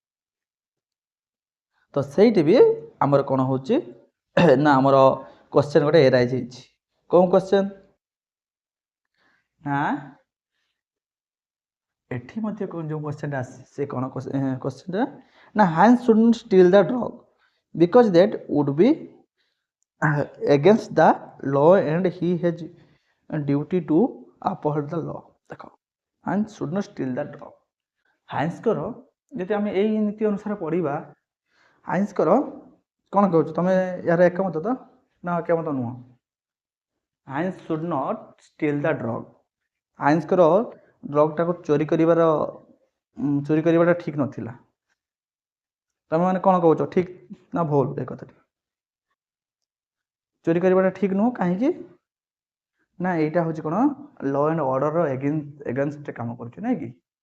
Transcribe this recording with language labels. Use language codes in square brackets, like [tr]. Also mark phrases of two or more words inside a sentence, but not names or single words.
[or] ତ ସେଇଠି ବି ଆମର କ'ଣ ହେଉଛି ନା ଆମର କ୍ୱେଶ୍ଚନ୍ ଗୋଟେ ଏରାଇଜ୍ ହେଇଛି କେଉଁ କ୍ୱେଶ୍ଚନ୍ ନା ଏଠି ମଧ୍ୟ ଯେଉଁ କ୍ୱେଶ୍ଚନଟା ଆସେ ସେ କ'ଣ କ୍ୱେଶ୍ଚନଟା [en] ନା Hans shouldn't steal the drug because that would be against the law and he has a duty to uphold the law [or] ଦେଖ ହାନ୍ସ [en] should not steal the drug [or] ହାନ୍ସଙ୍କର ଯଦି ଆମେ ଏଇ ନୀତି ଅନୁସାରେ ପଢ଼ିବା ହାନ୍ସଙ୍କର କ'ଣ କହୁଛୁ ତମେ ଏହାର ଏକମତ ତ ନା ଏକମତ ନୁହଁ ହାନ୍ସ [en] should not steal the drug [or] ହାନ୍ସଙ୍କର ଡ୍ରଗ୍ଟାକୁ ଚୋରି କରିବାଟା ଠିକ୍ ନଥିଲା ତମେ ମାନେ କ'ଣ କହୁଛ ଠିକ୍ ନା ଭୁଲ ଏ କଥାଟି ଚୋରି କରିବାଟା ଠିକ୍ ନୁହଁ। କାହିଁକି ନା ଏଇଟା ହେଉଛି କ'ଣ [en] law and orderର againstରେ [or] କାମ କରୁଛି, ନାଇଁ କି?